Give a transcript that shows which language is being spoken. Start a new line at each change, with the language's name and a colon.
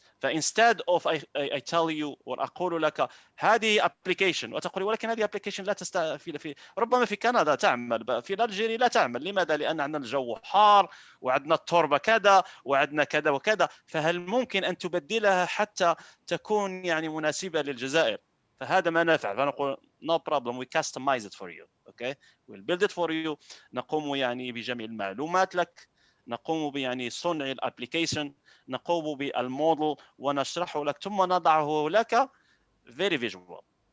Arabic: ف
English: instead of I tell you
Arabic: وأقول لك هذه application وتقول ولكن هذه application لا في ربما في كندا تعمل، في الجيري لا تعمل. لماذا؟ لأن عندنا الجو حار وعندنا التربة كذا وعندنا كذا وكذا. فهل ممكن أن تبدلها حتى تكون يعني مناسبة للجزائر؟ فهذا ما نفعل. فنقول
English: no problem we customize it for you. okay we'll build it for you.
Arabic: نقوم يعني بجمع المعلومات لك، نقوم يعني صنع الابليكيشن، نقوم بالموديل ونشرحه لك ثم نضعه لك
English: very visual.